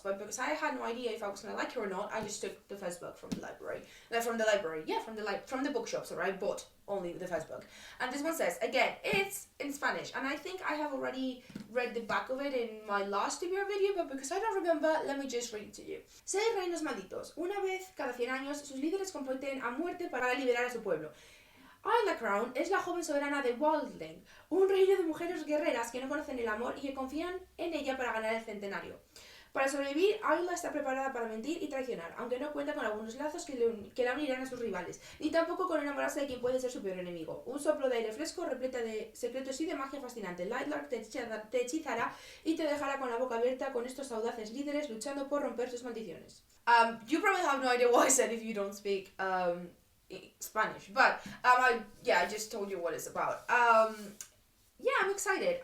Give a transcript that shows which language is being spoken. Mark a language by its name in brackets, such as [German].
[English] But because I had no idea if I was gonna like it or not, I just took the first book from the library. From the bookshop. So I bought only the first book. And this one says, again, it's in Spanish, and I think I have already read the back of it in my last TBR video, but because I don't remember, let me just read it to you. [Spanish] 6 reinos malditos. Una vez cada 100 años, sus líderes compiten a muerte para liberar a su pueblo. Ayla Crown es la joven soberana de Wildling, un reino de mujeres guerreras que no conocen el amor y que confían en ella para ganar el centenario. Para sobrevivir, Ayla está preparada para mentir y traicionar, aunque no cuenta con algunos lazos que la unirán a sus rivales, ni tampoco con enamorarse de quien puede ser su peor enemigo. Un soplo de aire fresco repleta de secretos y de magia fascinante. Lightlark te hechizará y te dejará con la boca abierta con estos audaces líderes luchando por romper sus maldiciones. [English] You probably have no idea what I said if you don't speak Spanish, but I just told you what it's about. Yeah, I'm excited.